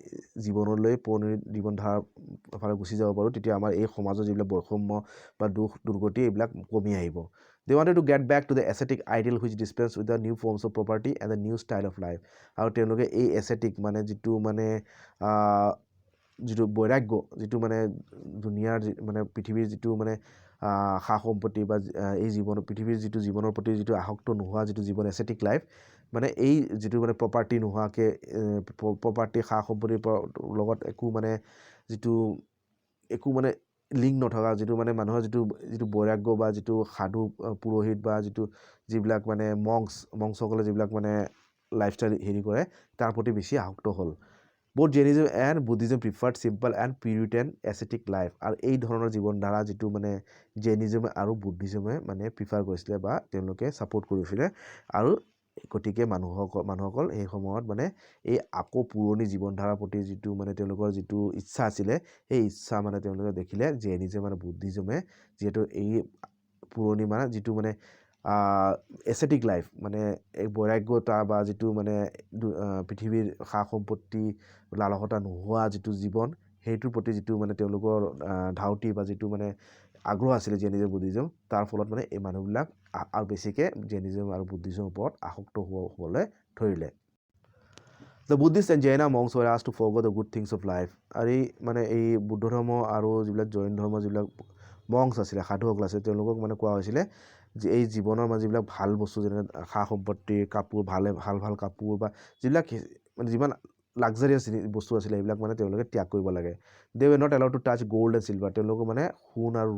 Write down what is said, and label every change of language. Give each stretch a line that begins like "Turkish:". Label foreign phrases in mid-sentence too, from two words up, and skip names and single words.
Assamese: জীৱনধাৰাৰ ফালে গুচি যাব পাৰোঁ তেতিয়া আমাৰ এই সমাজৰ যিবিলাক বৈষম্য বা দুৰ্গতি এইবিলাক কমি আহিব
English: They wanted to get back to the ascetic ideal which dispensed with the new forms of property and the new style of life
Assamese: আৰু তেওঁলোকে এই ascetic মানে যিটো মানে যিটো বৈৰাগ্য যিটো মানে দুনিয়াৰ মানে পৃথিৱীৰ যিটো মানে সা সম্পত্তি বা এই পৃথিৱীৰ যিটো জীৱনৰ প্ৰতি যিটো আসক্ত নোহোৱা যিটো জীৱন
English: ascetic life
Assamese: মানে এই যিটো মানে প্ৰপাৰ্টি নোহোৱাকৈ প্ৰপাৰ্টি সা সম্পত্তিৰ লগত একো মানে লিংক নথকা যিটো মানে মানুহৰ যিটো বৈৰাগ্য বা যিটো সাধু পুৰোহিত বা যিবিলাক মানে মংসকলে যিবিলাক মানে লাইফষ্টাইল কৰে তাৰ প্ৰতি বেছি আসক্ত হ'ল
English: Both Jainism and Buddhism preferred simple and Puritan ascetic
Assamese: life আৰু এই ধৰণৰ জীৱনধাৰা যিটো মানে জেইনিজমে আৰু বুদ্ধিজমে মানে প্ৰিফাৰ কৰিছিলে বা তেওঁলোকে ছাপোৰ্ট কৰিছিলে আৰু গতিকে মানুহসকল এই সময়ত মানে এই আকৌ পুৰণি জীৱনধাৰাৰ প্ৰতি যিটো মানে তেওঁলোকৰ যিটো ইচ্ছা আছিলে সেই ইচ্ছা মানে তেওঁলোকে দেখিলে জেইনিজম আৰু বুদ্ধিজমে যিহেতু এই পুৰণি মানে যিটো মানে
English: ascetic life
Assamese: মানে এক বৈৰাগ্যতা বা যিটো মানে পৃথিৱীৰ সা সম্পত্তি লালসতা নোহোৱা যিটো জীৱন সেইটোৰ প্ৰতি যিটো মানে তেওঁলোকৰ ধাউতি বা যিটো মানে আগ্ৰহ আছিলে জেইনিজম বুদ্ধিজম তাৰ ফলত মানে এই মানুহবিলাক আৰু বেছিকৈ জেইনিজম আৰু বুদ্ধিজমৰ ওপৰত আসক্ত হ'বলৈ ধৰিলে
English: The Buddhist and Jaina monks were asked to forego the good things of life.
Assamese: আৰু এই মানে এই বুদ্ধ ধৰ্ম আৰু যিবিলাক জৈন ধৰ্ম যিবিলাক মংস আছিলে সাধুসকল আছে তেওঁলোকক মানে কোৱা হৈছিলে যে এই জীৱনৰ মানে যিবিলাক ভাল বস্তু যেনে সা সম্পত্তি কাপোৰ ভাল ভাল কাপোৰ বা যিবিলাক মানে যিমান লাক্সাৰিয়াছ বস্তু আছিলে এইবিলাক মানে তেওঁলোকে ত্যাগ কৰিব লাগে
English: They were not allowed to touch gold and silver
Assamese: তেওঁলোকক মানে সোণ আৰু